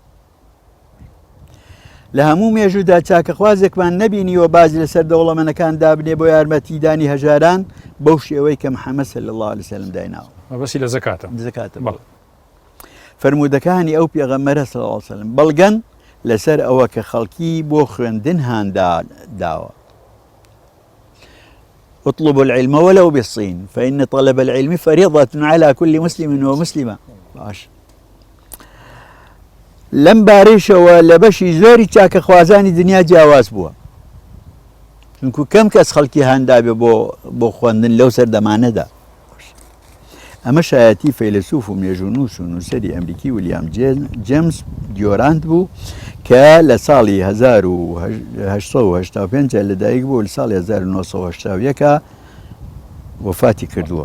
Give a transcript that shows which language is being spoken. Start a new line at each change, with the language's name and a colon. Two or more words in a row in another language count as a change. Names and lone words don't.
Central Kurdish: لە هەموو مێژوودا چاکەخوازێکمان نەبینیوە باج لەسەر دەوڵەمەندەکاندا بنێ بۆ یارمەتیدانی هەژاران بەو شێوەی کە محەممەد
Arabic: صلی الله عليه وسلم
Central Kurdish: دایناوە. بەسی لە زەکاتە فەرمودەکانی ئەو پێغەمبەرە
Arabic: صلی الله عليه وسلم
Central Kurdish: بەڵگەن لەسەر ئەوە کە خەڵکی بۆ خوێندن هانداوە.
Arabic: اطلبوا العلم ولو بالصين فإن طلب العلم فريضة على كل مسلم ومسلمة.
Central Kurdish: باش لەم بارەیشەوە لە بەشی زۆری چاکەخوازانی دنیا جیاواز بووە، چونکو کەم کەس خەڵکی هاندابێ بۆ خوێندن لەو سەردەمانەدا. ئەمە شایەتی فەیلسوف و مێژوونووس و نووسەری ئەمریکی ویلیام جێمس دیۆرانت بوو کە لە ساڵی 1885 لەدایک بوو، لە ساڵی 1970 وفاتی کردووە.